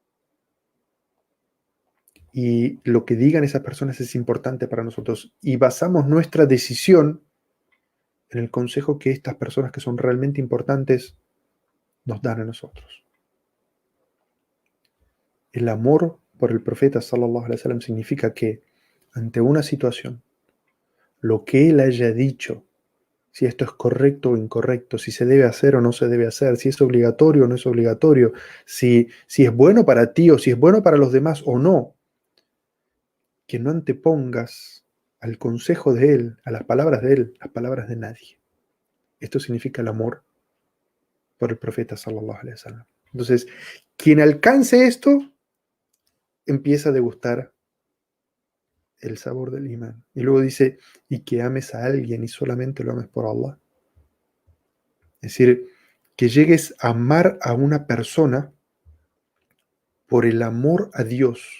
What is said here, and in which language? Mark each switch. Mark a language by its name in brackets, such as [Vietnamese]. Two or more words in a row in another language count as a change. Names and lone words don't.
[Spanish] Y lo que digan esas personas es importante para nosotros. Y basamos nuestra decisión en el consejo que estas personas que son realmente importantes nos dan a nosotros. El amor por el profeta [Arabic] صلى الله عليه وسلم [Spanish] significa que ante una situación, lo que él haya dicho, si esto es correcto o incorrecto, si se debe hacer o no se debe hacer, si es obligatorio o no es obligatorio, si es bueno para ti o si es bueno para los demás o no, que no antepongas al consejo de él, a las palabras de él, las palabras de nadie. Esto significa el amor por el profeta [Arabic] صلى الله عليه وسلم. [Spanish] Entonces, quien alcance esto, empieza a degustar el sabor del imán. Y luego dice, y que ames a alguien y solamente lo ames por Allah. Es decir, que llegues a amar a una persona por el amor a Dios.